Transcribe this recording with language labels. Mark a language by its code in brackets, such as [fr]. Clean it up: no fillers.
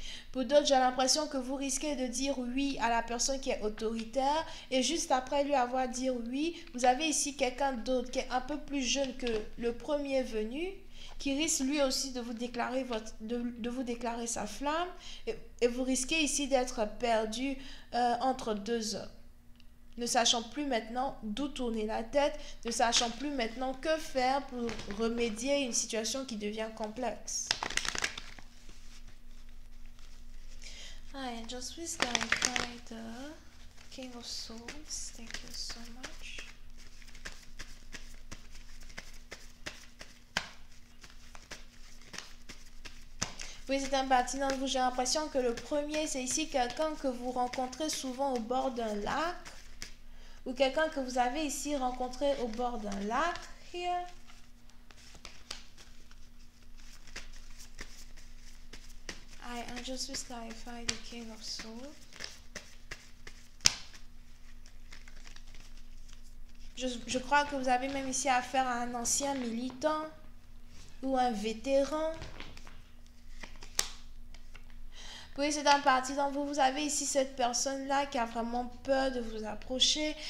[fr] Pour d'autres, j'ai l'impression que vous risquez de dire oui à la personne qui est autoritaire et juste après lui avoir dit oui, vous avez ici quelqu'un d'autre qui est un peu plus jeune que le premier venu, qui risque lui aussi de vous déclarer, de vous déclarer sa flamme et vous risquez ici d'être perdu entre deux hommes. Ne sachant plus maintenant d'où tourner la tête, ne sachant plus maintenant que faire pour remédier à une situation qui devient complexe. [en] Hi, and just please clarify the King of Swords. Thank you so much. [fr] Oui, c'est un parti dans vous. J'ai l'impression que le premier, c'est ici quelqu'un que vous rencontrez souvent au bord d'un lac. Ou quelqu'un que vous avez ici rencontré au bord d'un lac. [en] Here. I just will clarify the King of Swords. [fr] Je crois que vous avez même ici affaire à un ancien militant ou un vétéran. Oui, c'est un parti dans vous. Vous avez ici cette personne-là qui a vraiment peur de vous approcher.